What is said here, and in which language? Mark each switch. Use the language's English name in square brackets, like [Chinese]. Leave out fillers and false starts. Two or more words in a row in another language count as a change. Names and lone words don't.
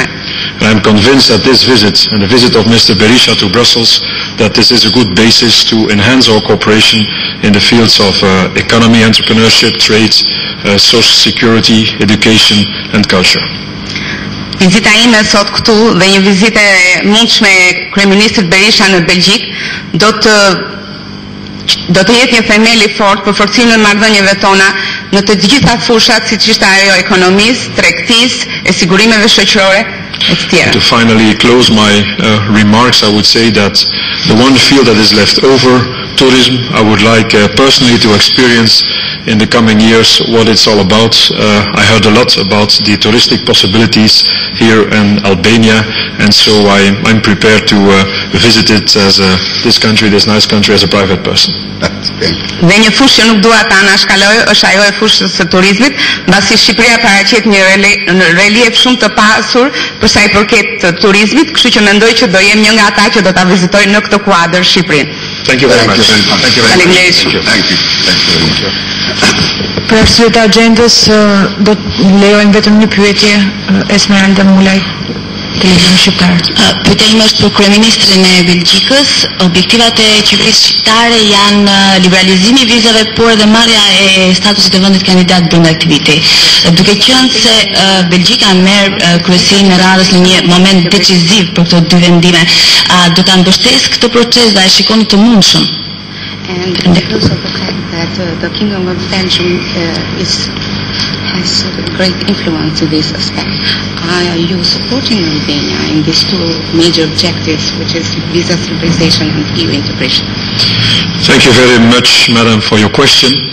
[English] And I'm convinced that this visit and the visit of Mr. Berisha to Brussels, that this is a good basis to enhance our cooperation in the fields of economy, entrepreneurship, trade, social security, education and culture. [Albanian] Vizita ime sot këtu dhe një vizitë e mundshme e Kryeministrit Berisha në Belgjik do të jetë një themel I fortë për forcimin e marrëdhënieve tona në të gjitha fushat, siç ishte ajo e ekonomisë, tregtisë, e sigurimeve shoqërore e të tjera. [English] To finally close my remarks, I would say that the one field that is left over, tourism, I would like personally to experience in the coming years what it's all about. I heard a lot about the touristic possibilities here in Albania, and so I'm prepared to visit it as this nice country, as a private person. [Albanian] Dhe një fushë që nuk dua ta anashkaloj është ajo e fushës së turizmit, mbasi Shqipëria paraqet një relief shumë të pasur për sa I përket turizmit, kështu që mendoj që do jem një nga ata që do ta vizitojnë në këtë kuadër Shqipërinë. [English] Thank you very much. Thank you very much. Thank you. [Albanian] Për arsye të agjendës do të lejojmë vetëm një pyetje Esmeralda Mulaj, televizion shqiptar. Pyetja ime është për Kryeministrin e Belgjikës. Objektivat e qeverisë shqiptare janë liberalizimi I vizave, por edhe marrja e statusit të vendit kandidat brenda këtij viti. Duke qenë se Belgjika merr kryesinë e radhës në një moment decisiv për këto dy vendime, do ta mbështesë këtë proces dhe a shikoni të mundshëm? [English] And because of the fact that the Kingdom of Belgium has a great influence in this aspect, are you supporting Albania in these two major objectives, which is visa liberalization and EU integration? Thank you very much, Madam, for your question.